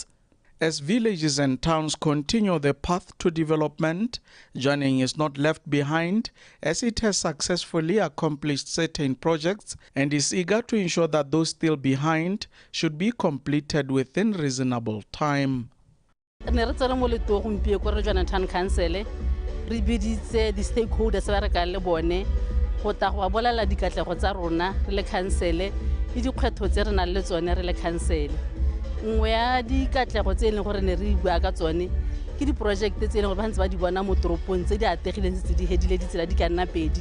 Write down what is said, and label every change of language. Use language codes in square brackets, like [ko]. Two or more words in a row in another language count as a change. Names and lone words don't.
[en] As villages and towns continue the path to development, Jwaneng is not left behind, as it has successfully accomplished certain projects and is eager to ensure that those still behind should be completed within reasonable time. [tn] Re biditse di stakeholders ba re ka le bone go ta go bolela dikatlego tsa rona re le council le dikgwetho tse re na le tsone re le council. Nngwe ya dikatlego tse leng gore ne re bua ka tsone ke di project tse leng gore ba ntse ba di bona mo toropong tse di ategileng tse di hedile ditsela di ka nna pedi.